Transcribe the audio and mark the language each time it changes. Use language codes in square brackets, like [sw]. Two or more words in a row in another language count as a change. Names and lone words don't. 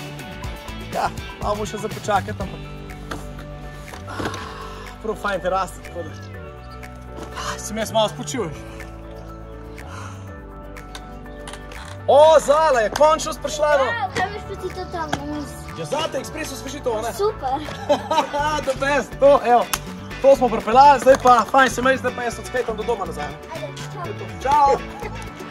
[sl] Ja, malo bo še za počakati, ampak prav fajn te raste, tako da sem jaz malo spočil. O, Zala je končno sprašla. Kaj veš pa ti to tam na mis? Ja, zate ekspres osvežitev, ne? Super. [en] The best, to, [sl] evo. To smo pripeljali, zdaj pa fajn se mej, zdaj pa jaz od skejtom do doma nazaj. Ajde, čau. Čau.